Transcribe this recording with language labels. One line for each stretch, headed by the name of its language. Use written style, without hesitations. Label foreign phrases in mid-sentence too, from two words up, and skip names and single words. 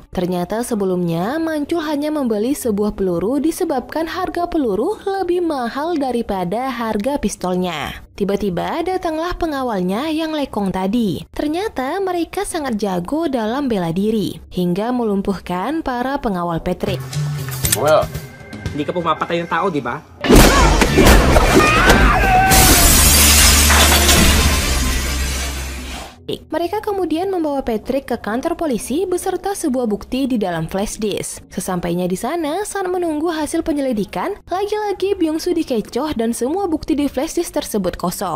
Indonesian: Ternyata sebelumnya Mancul hanya membeli sebuah peluru disebabkan harga peluru lebih mahal daripada harga pistolnya. Tiba-tiba datanglah pengawalnya yang lekong tadi. Ternyata mereka sangat jago dalam bela diri, hingga melumpuhkan para pengawal Patrick.
Filipino: Hindi ka pumapatay ng tao, di ba?
Indonesian: Mereka kemudian membawa Patrick ke kantor polisi beserta sebuah bukti di dalam flash disk. Sesampainya di sana, saat menunggu hasil penyelidikan, lagi-lagi Byung-soo dikecoh dan semua bukti di flash disk tersebut kosong.